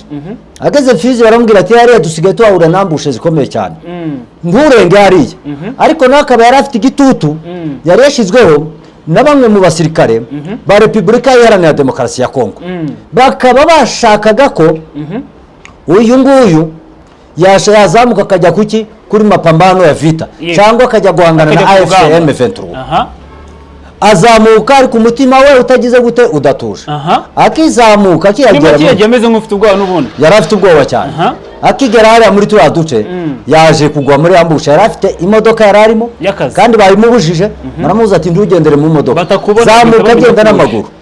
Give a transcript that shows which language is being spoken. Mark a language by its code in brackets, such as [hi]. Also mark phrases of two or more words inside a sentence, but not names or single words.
[rw] Ageze Fizi baramubwira ati hariya dusigaye tuhahura nambushe zikomeye cyane, nturenge hariya. Ariko nakaba yari afite igitutu yari yashizweho na bamwe mu basirikare ba Repubulika Iharanira Demokarasi ya Kongo, bakaba bashakaga ko uyu nguyu yazamuka akajya kuri [sw] mapambano ya vita [rw] cyangwa akajya guhangana na AFCM 23. Azamuka ari ku mutima we utagize gute, udatuje. Akizamuka kiyagera ameze nk'ufite ubwoba n'ubundi, yari afite ubwoba cyane. Akigera hariya muri turiya duce yaje kugwa muri ambusha. Yari afite imodoka yari arimo kandi bayimubujije, baramubuza ati ntugendere mu modoka, zamuka agenda n'amaguru.